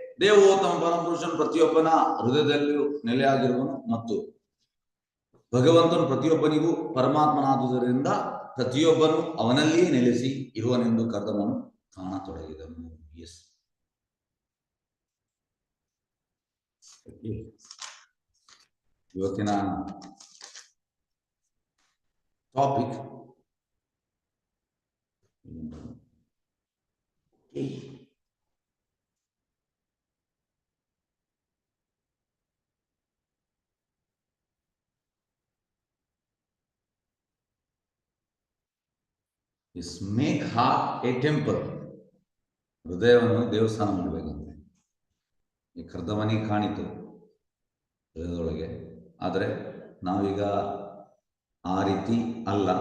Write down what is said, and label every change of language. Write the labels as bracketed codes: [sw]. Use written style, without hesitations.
[kn] ದೇವೋತ್ತಮ ಪರಮಪುರುಷನ ಪ್ರತಿಯೊಬ್ಬನ ಹೃದಯದಲ್ಲಿಯೂ ನೆಲೆಯಾಗಿರುವನು ಮತ್ತು ಭಗವಂತನು ಪ್ರತಿಯೊಬ್ಬನಿಗೂ ಪರಮಾತ್ಮನಾದುದರಿಂದ ಪ್ರತಿಯೊಬ್ಬನು ಅವನಲ್ಲಿಯೇ ನೆಲೆಸಿ ಇರುವನೆಂದು ಕರ್ತನನ್ನು ಕಾಣತೊಡಗಿದನು. [en] yes, [kn] ಇವತ್ತಿನ [en] Topic is make heart a temple. [kn] ಹೃದಯವನ್ನು ದೇವಸ್ಥಾನ ಮಾಡಬೇಕಂತೆ. ಈ ಕರ್ದಮನಿ ಕಾಣಿತು ಹೃದಯದೊಳಗೆ, ಆದರೆ ನಾವೀಗ ಆ ರೀತಿ ಅಲ್ಲ.